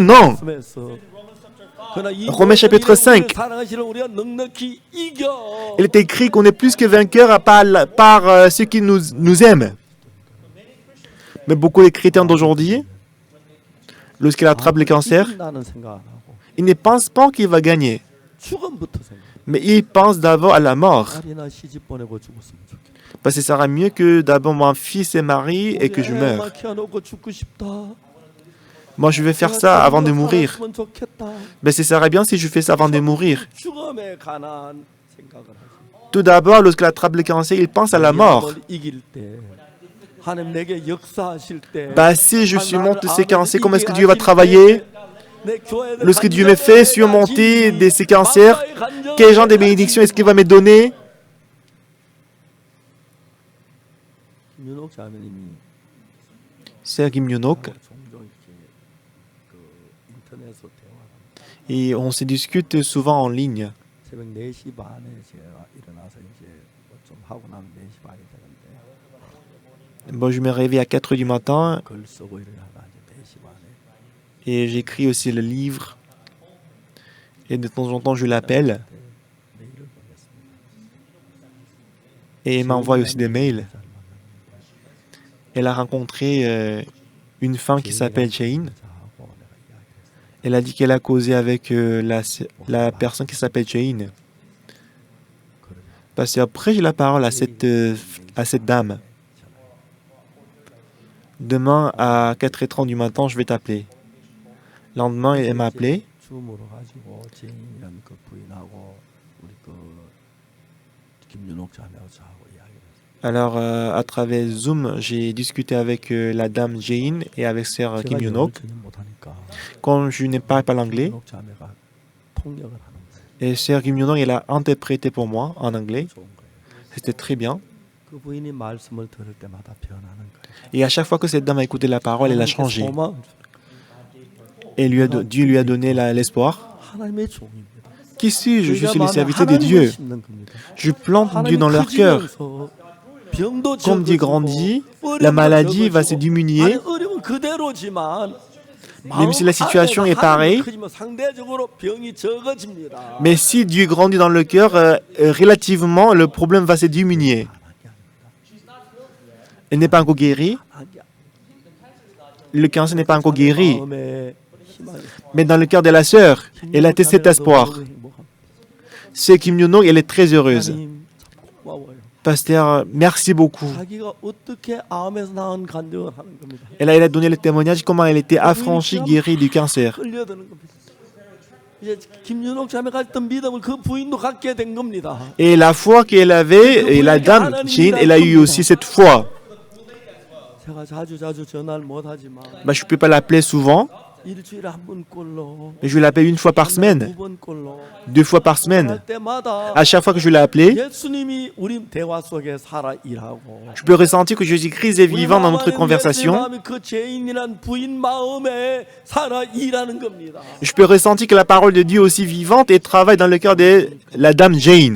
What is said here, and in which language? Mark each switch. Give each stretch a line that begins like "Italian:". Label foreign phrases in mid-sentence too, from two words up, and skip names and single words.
French: Non. Romains chapitre 5. Il est écrit qu'on est plus que vainqueurs par ceux qui nous aiment. Mais beaucoup de chrétiens d'aujourd'hui, lorsqu'il attrape le cancer, il ne pense pas qu'il va gagner.
Korean: 죽음부터 생각.
French: Mais ils pensent d'abord à la mort.
Korean: 딸이나 시집 보내고 죽었으면 좋겠다.
French: Parce que ça sera mieux que d'abord mon fils est marié et que je
Korean: 우리
French: meure.
Korean: 애만 키워놓고 죽고 싶다.
French: Moi, je vais faire ça avant de mourir.
Korean: 살았으면 좋겠다.
French: Mais ce serait bien si je fais ça avant de mourir.
Korean: 죽음에 관한 생각을 하지.
French: Tout d'abord, lorsqu'il attrape le cancer, il pense à la mort.
Korean: 위험을 이길 때, 하나님 내게 역사하실 때,
French: Bah, si je surmonte ces cancers, comment est-ce que Dieu va
Korean: 이기게
French: travailler?
Korean: 내 교회를
French: Lorsque Dieu me fait surmonter de ces cancers,
Korean: 감사의
French: quel genre de bénédiction est-ce qu'il va me donner?
Korean: 김윤옥 자매님이
French: C'est Kim Yonok.
Korean: 종종 이렇게 그 인터넷으로 대화합니다.
French: Et on se discute souvent en ligne.
Korean: 새벽 4시 반에 제가 일어나서 이제 뭐좀 하고 나면 4시 반이 되는데
French: Bon, je me réveille à 4 heures du matin
Korean: 글 쓰고 일어나다 이제 4시 반에
French: et j'écris aussi le livre. Et de temps en temps, je l'appelle
Korean: 메일을 보냈습니다.
French: et il m'envoie aussi des mails. Elle a rencontré une femme qui s'appelle Jane. Elle a dit qu'elle a causé avec la personne qui s'appelle Jane. Parce qu'après, j'ai la parole à cette dame. Demain, à 4h30 du matin, je vais t'appeler. Le lendemain, elle m'a appelé.
Korean: 줌으로 가지고 제인이라는 그 부인하고 우리 그 김윤옥 자매하고 저하고 이야기를 했어요.
French: Alors, à travers Zoom, j'ai discuté avec la dame Jane et avec sœur Kim
Korean: 제가 영어를
French: Yonok.
Korean: 전혀 못하니까
French: Comme je ne parle pas l'anglais,
Korean: 김윤옥 자매가 통역을 하는 거예요.
French: et sœur Kim Yonok, elle a interprété pour moi en anglais.
Korean: 좋은 거예요.
French: C'était très bien.
Korean: 그 부인이 말씀을 들을 때마다 변하는 거예요.
French: Et à chaque fois que cette dame a écouté la parole, elle a
Korean: 하나님께
French: changé.
Korean: 소망을 주는
French: Et Dieu lui a donné l'espoir.
Korean: 하나님의 종입니다.
French: Qui suis-je? Je
Korean: 우리가
French: suis le
Korean: 마음에
French: serviteur de
Korean: 하나님을
French: Dieu.
Korean: 심는 겁니다.
French: Je plante Dieu
Korean: 하나님이
French: dans leur cœur.
Korean: 커지면서 병도
French: Comme Dieu
Korean: 적어지고
French: grandit,
Korean: 어려움도
French: la maladie va se
Korean: 적어지고.
French: diminuer.
Korean: 아니, 어려움은 그대로지만
French: Même si la situation est pareille.
Korean: 크지만 상대적으로 병이 적어집니다.
French: Mais si Dieu grandit dans le cœur, relativement, le problème va se diminuer. Elle n'est pas encore guérie. Le cancer n'est pas encore guéri.
Korean: 마음에 희망이
French: Mais dans le cœur de la sœur, elle a cet espoir. C'est Kim Yonok, elle est très heureuse.
Korean: 하나님 참 고마워요.
French: Pasteur, merci beaucoup.
Korean: 자기가 어떻게 암에서 나은 간증을 하는 겁니다.
French: Elle a donné le témoignage comment elle était affranchie, guérie du cancer.
Korean: 끌려드는 겁니다. 이제 김윤옥 자매가 했던 믿음을 그 부인도 갖게 된 겁니다.
French: Et la foi qu'elle avait, et la dame Jane, elle a eu aussi cette foi.
Korean: 제가 자주 전화를 못 하지만
French: Bah, je ne peux pas l'appeler souvent,
Korean: 일주일에 한 번꼴로
French: mais je l'appelle une fois par semaine,
Korean: 두 번꼴로
French: 2 fois par semaine.
Korean: 할 때마다
French: À chaque fois que je l'ai appelée,
Korean: 예수님이 우리 대화 속에 살아 일하고
French: je peux ressentir que Jésus-Christ est vivant dans notre conversation.
Korean: 마음이 그 죄인이란 부인 마음에 살아 일하는 겁니다.
French: Je peux ressentir que la parole de Dieu est aussi vivante et travaille dans le cœur de la dame Jane.